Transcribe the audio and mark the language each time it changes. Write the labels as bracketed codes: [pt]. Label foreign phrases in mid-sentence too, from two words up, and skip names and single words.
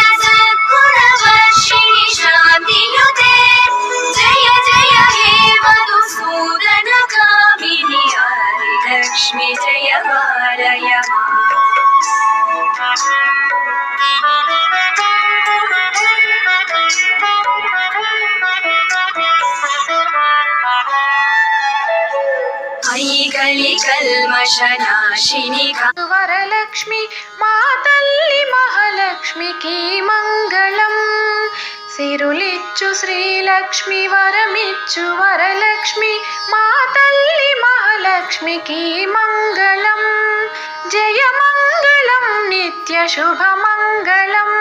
[sa] सद्गुणवर्षिणि शान्तियुते जय जय हे मधुसूदनकामिनि आदिलक्ष्मि जय पालय कल्मषनाशिनि [te] वरलक्ष्मी మా తల్లి మహాలక్ష్మికి మంగళం. సిరులిచ్చు శ్రీలక్ష్మి వరమిచ్చు వరలక్ష్మి మా తల్లి మహాలక్ష్మికి మంగళం. జయ మంగళం నిత్య శుభ మంగళం.